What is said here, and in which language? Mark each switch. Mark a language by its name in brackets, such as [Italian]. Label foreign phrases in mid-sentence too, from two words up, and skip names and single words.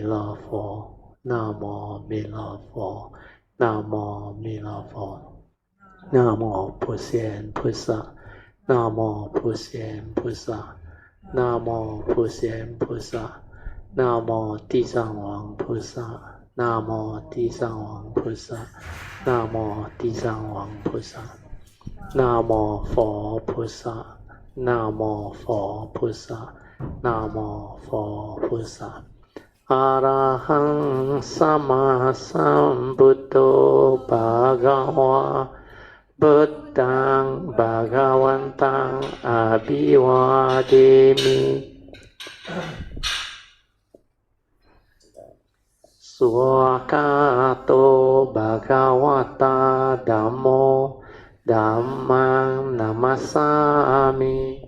[Chinese] 勒佛，南无弥勒佛，南无弥勒佛，南无普贤菩萨，南无普贤菩萨，南无普贤菩萨，南无地藏王菩萨，南无地藏王菩萨，南无地藏王菩萨，南无佛菩萨，南无佛菩萨，南无佛菩萨。 [Pali] 阿拉汉萨玛萨布多巴嘎瓦，布当巴嘎วันตังอาภิวาเทมิสุขะโตภะคะวะตาธัมโมธัมมังนัมมัสสามิ